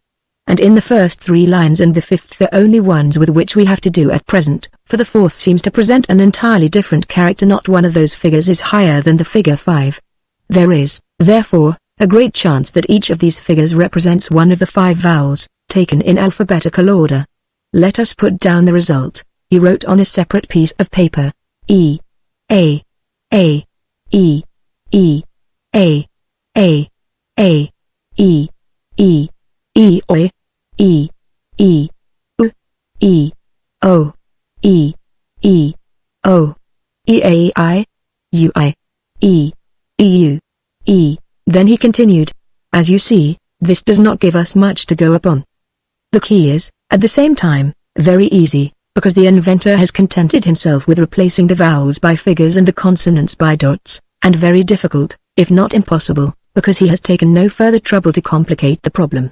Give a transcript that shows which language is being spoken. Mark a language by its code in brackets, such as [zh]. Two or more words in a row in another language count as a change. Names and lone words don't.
[en] And in the first 3 lines and the 5th the only ones with which we have to do at present, for the 4th seems to present an entirely different character. Not one of those figures is higher than the figure 5. There is, therefore, a great chance that each of these figures represents one of the 5 vowels, taken in alphabetical order. Let us put down the result." He wrote on a separate piece of paper, E, A, A, E, E, A, A, A, E, E, E, O, E, E, U, E, O, E, E, O, E, A, I, U, I, E, E, U, E. Then he continued, "As you see, this does not give us much to go upon. The key is, at the same time, very easy, because the inventor has contented himself with replacing the vowels by figures and the consonants by dots, and very difficult, if not impossible, because he has taken no further trouble to complicate the problem.